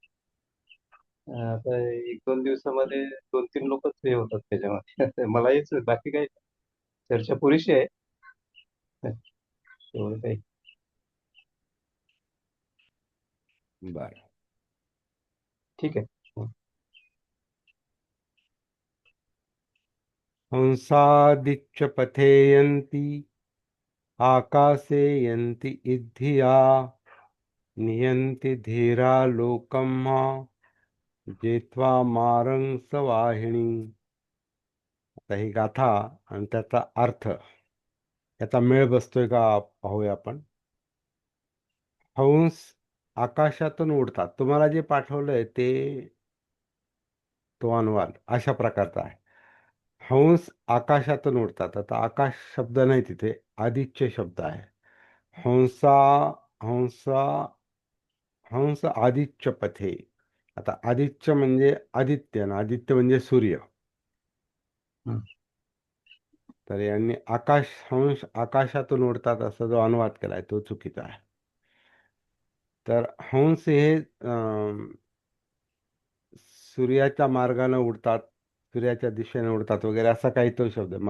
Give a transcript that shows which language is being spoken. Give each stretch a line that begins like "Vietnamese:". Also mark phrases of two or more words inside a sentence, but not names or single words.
Marathi: आता 1-2 दिवसामध्ये 2-3 लोकच हे होतात त्याच्यामध्ये. मला हेच बाकी काही चर्चा पुरेशी आहे. एवढं काही. बर. ठीक आहे. हं.
Pali: हंसादिच्च पथेयन्ति आकाशे यन्ति इद्धिया नियन्ति धीरा लोकम् जेत्वा मारं सवाहिणी.
Marathi: आता ही गाथा आणि त्याचा अर्थ याचा मेळ बसतोय का पाहूया आपण. हंस आकाशातून उडतात. तुम्हाला जे पाठवलंय ते तो अनुवाद अशा प्रकारचा आहे. हंस आकाशातून उडतात. आता आकाश शब्द नाही तिथे, आदिच्य शब्द आहे.
Pali: हंसा हंसा हंस आदिच्य पथे.
Marathi: आता आदित्य म्हणजे आदित्य ना, आदित्य म्हणजे सूर्य. हं. तर यांनी हंस आकाशातून उडतात असा जो अनुवाद केलाय तो चुकीचा आहे. तर हंस हे सूर्याच्या मार्गाने उडतात, सूर्याच्या दिशेने उडतात वगैरे असा काही तो शब्द आहे.